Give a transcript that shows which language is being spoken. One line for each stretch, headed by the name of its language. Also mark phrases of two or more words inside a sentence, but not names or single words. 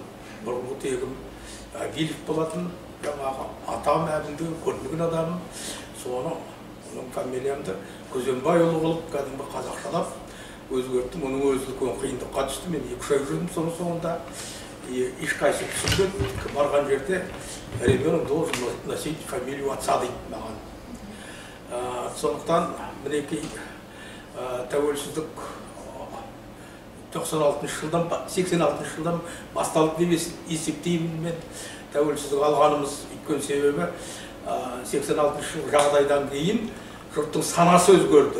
Kazakh: Бұрынғы тегім Гилев болатын, жаңағы атам әбілді көрмеген адамым. Соның фамилиямды Күзембайұлы болып кәдімгі қазақшалап өзгерттім. Оның өзі үлкен қиындыққа түсті. Мен 2-3 ай жүрдім соның соңында. Ешқайсы түсінген, барған жерде
Russian: ребенок должен носить фамилию отца
Kazakh: дейді маған. Сондықтан мінекей тәуелсіздік 86 жылдан басталды деп есептеймін мен. Тәуелсіздік алғанымыз өткен себебі 86 жыл жағдайдан кейін жұрттың санасы өзгерді.